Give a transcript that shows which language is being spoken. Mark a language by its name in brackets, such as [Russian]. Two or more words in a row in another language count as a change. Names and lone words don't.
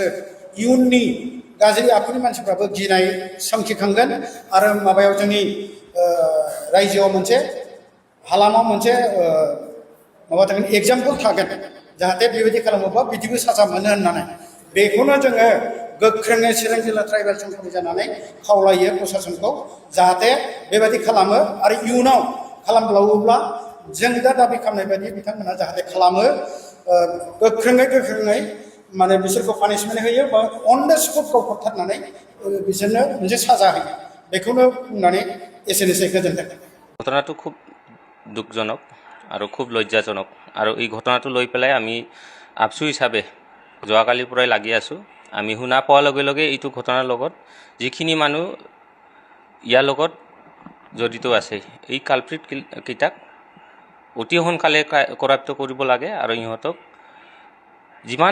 [Bodo] इयुननि गाज्रि आखुनि मानसिफ्राबो गिनाय सोमखिखांगोन आरो माबायाव जोंनि रायजोआव मोनसे हालामाव मोनसे माबा थागोन एग्जाम्पल थागोन जाहाथे बेबायदि खालामोबा बिदिबो साजा मोनो होननानै बेखौनो जोङो गोख्रोङै चिरां जिल्ला ट्राइबेल संसदनि जानानै खावलायो प्रसासनखौ जाहाथे बेबायदि खालामो आरो इयुनाव खालामब्लावोब्ला जों दा दाबि खालामनाय बायदि बिथांमोना जाहाथे खालामो गोख्रोङै माने बिसोरखौ पानिशमेन्ट होयो बा [English] on the spot [Bodo] गावथारनानै बिसोरनो मोनसे साजा होयो बेखौनो बुंनानै एसेनोसै गोजोन्थों [Assamese] ঘটনাটো খুব দুখজনক আৰু খুব লজ্জাজনক আৰু এই ঘটনাটো লৈ পেলাই আমি আপচু হিচাপে যোৱাকালিৰ পৰাই লাগি আছোঁ আমি শুনা পোৱাৰ লগে লগে এইটো ঘটনাৰ লগত যিখিনি মানুহ ইয়াৰ লগত জড়িত আছে এই কালপ্ৰিট কেইটাক অতি সোনকালে কৰাপ্ত কৰিব লাগে আৰু ইহঁতক যিমান